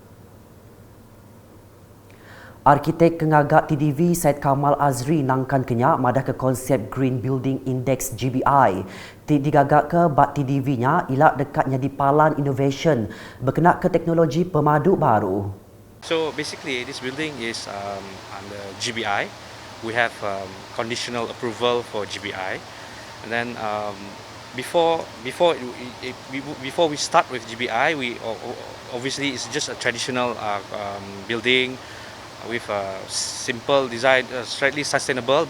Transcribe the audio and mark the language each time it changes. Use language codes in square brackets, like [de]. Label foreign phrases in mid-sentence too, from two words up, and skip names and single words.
[iba] Arkitek Kengagak TDV Syed Kamal Azri nangkan kenyak madah ke konsep Green Building Index GBI. Digagak ke bat TDV-nya ilak dekatnya di Palan Innovation berkenaan ke teknologi pemadu baru. [en] So basically this building is under GBI. We have conditional approval for GBI. And then before we start with GBI, we obviously it's just a traditional building with a simple design, slightly sustainable.